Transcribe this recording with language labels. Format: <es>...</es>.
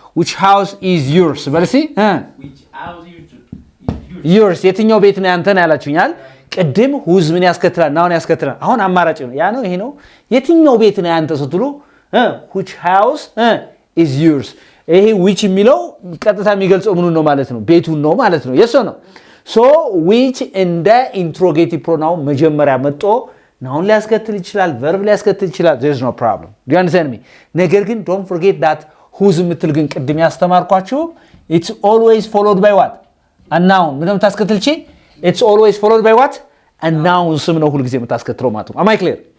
<en>which house is yours</en> <am>በሉ እስኪ</am> <en>which house is</en> <am>yours የትኛው ቤት ነው ያንተ ነው ያላችሁኛል። ቅድም whose ምን ያስከትላል? ናውን ያስከትላል። አሁን አማራጭ ነው ያ ነው ይሄ ነው። የትኛው ቤት ነው ያንተ ስትሉ</am> <en>which house is yours።</en> <am>ይሄ which የሚለው ቀጥታ የሚገልጸው ምኑን ነው ማለት ነው? ቤቱን ነው ማለት ነው።</am> <en>yes or no? so</en> <am>which እንደ ኢንትሮጌቲቭ ፕሮናውን መጀመሪያ መጥቶ ናውን ሊያስከትል ይችላል፣ ቨርብ ሊያስከትል ይችላል።</am> <en>there is no problem. do you understand me? ነገር ግን don't forget that whose</en> <am>የምትል ግን ቅድም ያስተማርኳችሁ</am> <en>it's always followed by what? a noun ምንም ታስከትልቺ it's always followed by what?</en> <am>አናውንስም ነው ሁልጊዜ የምታስከትለው ማለት ነው።</am> <en>Am I clear?</en>